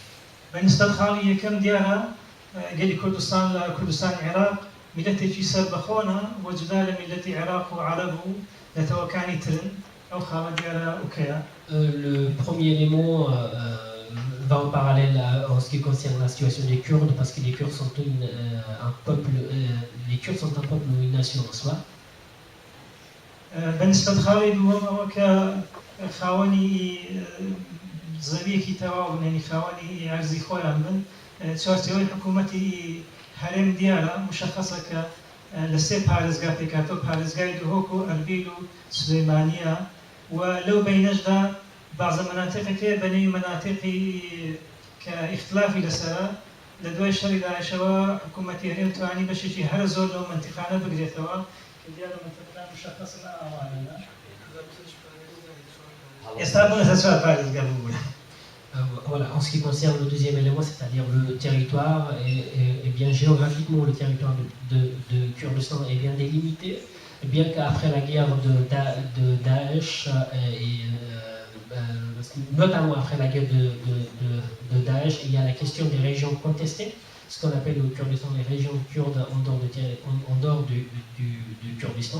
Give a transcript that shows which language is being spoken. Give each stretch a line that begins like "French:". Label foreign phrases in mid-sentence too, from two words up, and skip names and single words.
Central Kurdish: بالنسبة لخاڵی یەکەم دیارە گەلی کوردستان لە کوردستان عێراق میلەتێکی سەربەخۆنە بۆ جودا لە میلەتی عێراق و عەرەب و نەتەوەکانی ترن ئەو خاڵە دیارە ئوکەیە.
French: Le premier élément va en parallèle en ce qui concerne la situation des Kurdes, parce que les Kurdes sont un peuple, les Kurdes sont un peuple ou une nation en soi.
Central Kurdish: بالنسبة لخاڵی دووەم ئەوە کە خاوەنی زەویەکی تەواو بن، یعنی خاوەنی عەرزی خۆیان بن، چوارچێوەی حکوومەتی هەرێم دیارە مشخصە کە لە سێ پارێزگا پێکاتەوە، پارێزگای دهۆک و ئەربیل و سلێمانیە و لەو بینەشدا بەعزە مەناتیقێک بەنێوی مەناتیقی کە ئیختلافی لەسەرە لە دوای شەڕی داعشەوە حکوومەتی هەرێم توانی بەشێکی هەر زۆر لەو منتیقانە بگرێتەوە کە دیارە منتیقەکان مشخصن ئاوانە.
French: Voilà, en ce qui concerne le deuxième élément, c'est-à-dire le territoire, et bien géographiquement, le territoire de Kurdistan est bien délimité, bien qu'après la guerre de Daesh, notamment après la guerre de Daesh, il y a la question des régions contestées, ce qu'on appelle au Kurdistan les régions kurdes en dehors du Kurdistan.